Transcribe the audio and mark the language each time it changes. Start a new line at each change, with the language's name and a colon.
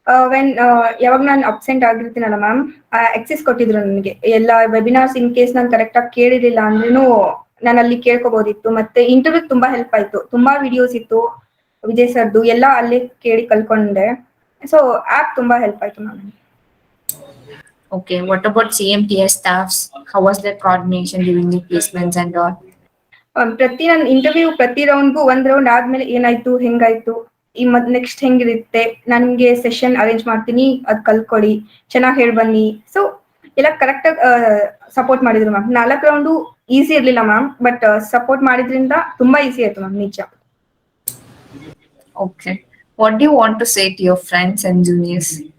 Kannada: When ಯಾವಾಗ ನಾನು absent ಆಗಿರ್ತೀನಲ್ಲ ma'am Axis ಕೊಟ್ಟಿದ್ರು ನನಗೆ ಎಲ್ಲ ವೆಬಿನಾರ್ಸ್ ಇನ್ ಕೇಸ್ ನಾನು ಕರೆಕ್ಟಾಗಿ ಕೇಳಿರಲಿಲ್ಲ ಅಂದ್ರೂ ನಾನು ಅಲ್ಲಿ ಕೇಳ್ಕೊಬೋದಿತ್ತು ಮತ್ತೆ ಇಂಟರ್ವ್ಯೂ ತುಂಬಾ ಹೆಲ್ಪ್ ಆಯ್ತು ತುಂಬಾ ವಿಡಿಯೋಸ್ ಇತ್ತು ವಿಜಯ್ ಸರ್ದು ಎಲ್ಲ ಅಲ್ಲೇ ಕೇಳಿ ಕಲ್ಕೊಂಡೆ ಸೊ ಆ್ಯಪ್ ತುಂಬಾ ಹೆಲ್ಪ್ ಆಯ್ತು ma'am.
English: Okay, what about CMTI staffs? How was their coordination during the placements and all?
Kannada: ಪ್ರತಿ ನನ್ನ ಇಂಟರ್ವ್ಯೂ ಪ್ರತಿ ರೌಂಡ್ಗೂ ಒಂದ್ ರೌಂಡ್ ಆದ್ಮೇಲೆ ಏನಾಯ್ತು ಹೆಂಗಾಯ್ತು ಈ ನೆಕ್ಸ್ಟ್ ಹೆಂಗಿರುತ್ತೆ ನನ್ಗೆ ಸೆಷನ್ ಅರೇಂಜ್ ಮಾಡ್ತೀನಿ ಅದ್ ಕಲ್ಕೊಳ್ಳಿ ಚೆನ್ನಾಗಿ ಹೇಳಿ ಬನ್ನಿ ಸೊ ಎಲ್ಲ ಕರೆಕ್ಟಾಗಿ ಸಪೋರ್ಟ್ ಮಾಡಿದ್ರು ಮ್ಯಾಮ್. 4 ರೌಂಡು ಈಸಿ ಇರ್ಲಿಲ್ಲ ಮ್ಯಾಮ್ ಬಟ್ ಸಪೋರ್ಟ್ ಮಾಡಿದ್ರಿಂದ ತುಂಬಾ ಈಸಿ ಆಯ್ತು ಮ್ಯಾಮ್ ನಿಜ.
English: Okay. What do you want to say to your friends and juniors?